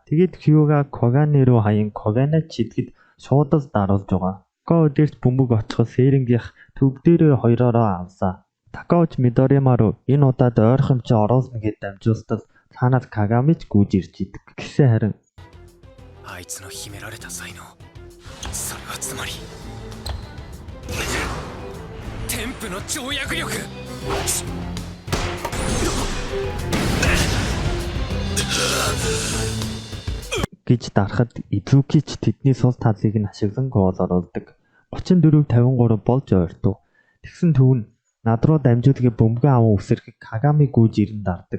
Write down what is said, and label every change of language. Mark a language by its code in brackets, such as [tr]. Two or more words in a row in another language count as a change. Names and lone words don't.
[mn] Тэгээд Хьюга Когане руу хаян Коганет шидэхэд шууд л даруулж байгаа. Такао дээрч бөмбөг очиход Сэрэнгийнх төв дээрээ хоёроо авсаа. Такаоч Мидорима руу энэ удаад ойрхон ч оруулна гэд дамжуултал цаанаас Кагамич гүйж ирж идэг. Гэсэн харин [ja] あいつの秘められた才能、それはつまりテンプの跳躍力。 [mn] гэж дарахад Изукич тэдний сул талыг нь ашиглан гол оруулдаг. 34-53 болж ойртов. Тэгсэн төв нь над руу дамжуулгыг бөмбөгөө аван үсрэхийг Кагами гүйж ирэн дардаг.